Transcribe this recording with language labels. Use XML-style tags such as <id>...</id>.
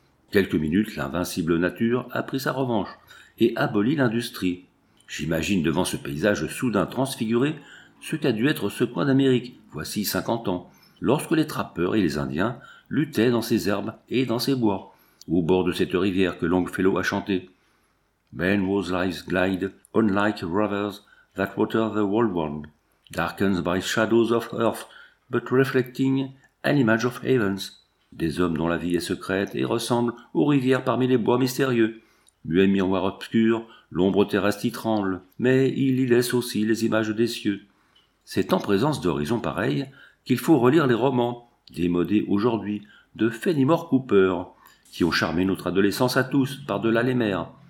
<fr>Quelques minutes, l'invincible nature a pris sa revanche et abolit l'industrie. J'imagine devant ce paysage soudain transfiguré ce qu'a dû être ce coin d'Amérique, voici 50 ans, lorsque les trappeurs et les Indiens luttaient dans ces herbes et dans ces bois, au bord de cette rivière que Longfellow a chantée.</fr> <en>Men whose lives glide unlike rivers that water the world wound, darkened by shadows of earth, but reflecting an image of heavens.</en> <fr>Des hommes dont la vie est secrète et ressemble aux rivières parmi les bois mystérieux. Muet miroir obscur, l'ombre terrestre y tremble, mais il y laisse aussi les images des cieux. C'est en présence d'horizons pareils qu'il faut relire les romans, démodés aujourd'hui, de Fenimore Cooper, qui ont charmé notre adolescence à tous par-delà les mers.</fr>